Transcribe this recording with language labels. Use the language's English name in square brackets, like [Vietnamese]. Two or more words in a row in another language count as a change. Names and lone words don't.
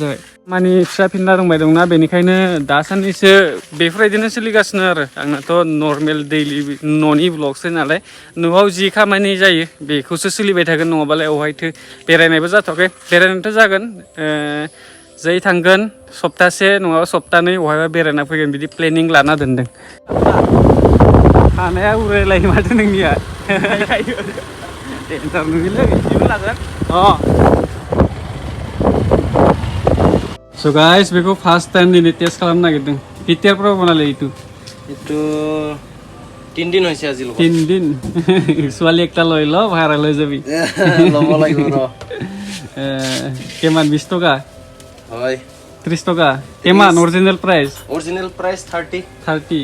[Bodo] जाबाय माने फिसा फिनला दंबाय दंना बेनिखायनो दासाननैसो बेफोरबायदिनो सोलिगासिनो आरो आंनाथ' नर्मेल दैलि न'नि ब्लगसो नालाय न'आव जि खामानि जायो बेखौसो सोलिबाय थागोन नङाबालाय अहायथो बेरायनायबो जाथ'वाखै बेरायनायथ' जागोन जै थांगोन सप्तासे नङाबा सप्तानै बहायबा बेरायना फैगोन बिदि प्लेनिं लाना दोनदों खानाया उरायलायो माथो नोंनिया टेनसन नङिलै बिदिबो लागोन [English] so guys [Bodo] बेखौ [English] first time [Bodo] दिनै टेस्ट खालामनो नागिरदों [Assamese] কেতিয়াৰ পৰা বনালে এইটো 3 দিন হৈছে আজি 3 দিন ছোৱালী একটা লৈ ল ভাইৰাল হৈ যাবি ল'ব লাগিব ৰ কিমান 20 টকা হয় 30 টকা কিমান [English] original price [Assamese] 30